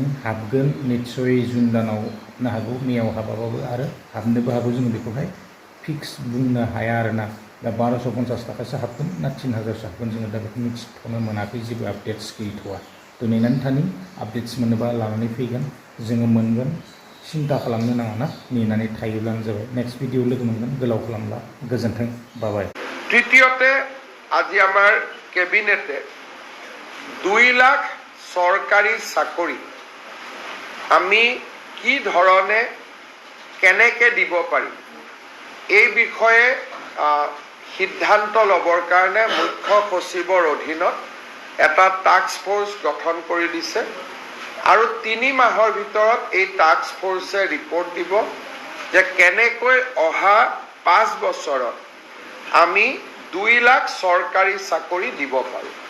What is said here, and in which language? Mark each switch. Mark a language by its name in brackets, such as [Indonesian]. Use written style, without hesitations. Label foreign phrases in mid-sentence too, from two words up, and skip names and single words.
[Bodo] हाबगोन निस्सय जुन दानाव हाबनो हागौ मेयाव हाबाबाबो आरो हाबनोबो हागौ जोङो बेखौहाय फिक्स बुंनो हाया आरोना दा 1250 थाखासो हाबगोन ना 3000सो हाबगोन जोङो दा बेखौ मिथिथ'नो मोनाखै जेबो आपडेट्स गैथ'वा तो नेनानै थानि आपडेट्स मोनोबा लानानै फैगोन जोङो मोनगोन चिन्ता खालामनो नाङा ना नेनानै थायोब्लानो जाबाय [English] next video [Bodo] लोगो मोनगोन गोलाव खालामला गोजोन्थों बाबाय [Assamese] তৃতীয়তে আজি আমাৰ কেবিনেটে 2 লাখ চৰকাৰী চাকৰি আমি কি ধৰণে কেনেকৈ দিব পাৰিম এই বিষয়ে সিদ্ধান্ত ল'বৰ কাৰণে মুখ্য সচিবৰ অধীনত এটা [English] task force [Assamese] গঠন কৰি দিছে আৰু 3 মাহৰ ভিতৰত এই [English] task force [Assamese] ৰিপৰ্ট দিব যে কেনেকৈ অহা 5 বছৰত আমি 2 লাখ চৰকাৰী চাকৰি দিব পাৰোঁ